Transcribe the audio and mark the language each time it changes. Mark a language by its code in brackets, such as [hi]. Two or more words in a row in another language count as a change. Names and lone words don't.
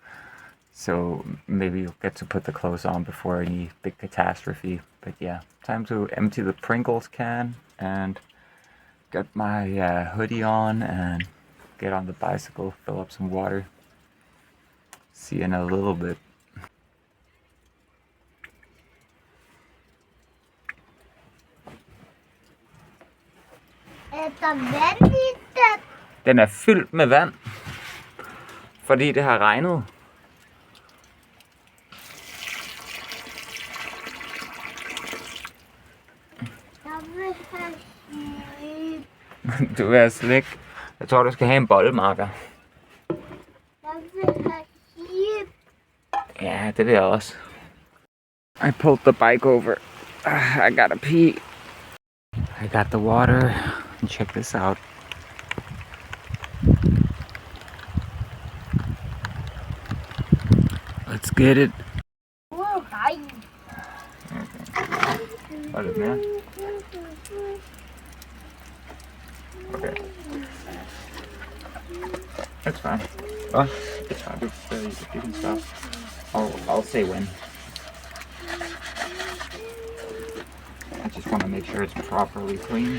[en] So maybe you'll get to put the clothes on before any big catastrophe. But yeah, time to empty the Pringles can and get my hoodie on and get on the bicycle, fill up some water. See you in a little bit. [da] Den er fyldt med vand, fordi det har regnet. Du vil have slik. Jeg tror, du skal have en bollemarker. Ja, det vil jeg også. [en] I pulled the bike over. I gotta pee. I got the water. And check this out. Let's get it. [da] Okay. Var det mere? Okay. [en] That's fine. It's fine. You can stop. I'll say when. I just want to make sure it's properly clean.